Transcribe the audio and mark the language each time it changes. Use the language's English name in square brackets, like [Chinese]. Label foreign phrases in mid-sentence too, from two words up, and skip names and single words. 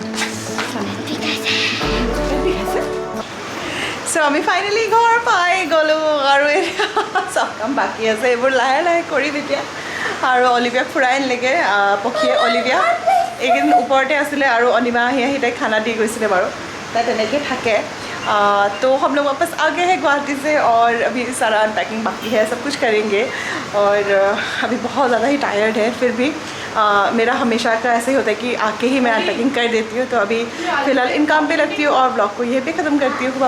[Assamese] চ' আমি ফাইনেলি ঘৰ পাই গ'লোঁ, আৰু চব কাম বাকী আছে, এইবোৰ লাহে লাহে কৰিম এতিয়া। আৰু অলিভিয়াক ফুৰাই আনিলেগৈ পক্ষীয়ে। অলিভিয়া এইকেইদিন ওপৰতে আছিলে, আৰু অনিমা আহি তাইক খানা দি গৈছিলে বাৰু, তাই তেনেকৈ থাকে। [Hindi] तो हम लोग वापस आ गए हैं गुवाहाटी से, और अभी सारा अनपैकिंग बाकी है, सब कुछ करेंगे। और अभी बहुत ज़्यादा ही टायर्ड है, फिर भी मेरा हमेशा का ऐसे ही होता है कि आके ही मैं अनपैकिंग कर देती हूँ। तो अभी फ़िलहाल इन काम पे लगती हूँ, और ब्लॉग को ये भी ख़त्म करती हूँ।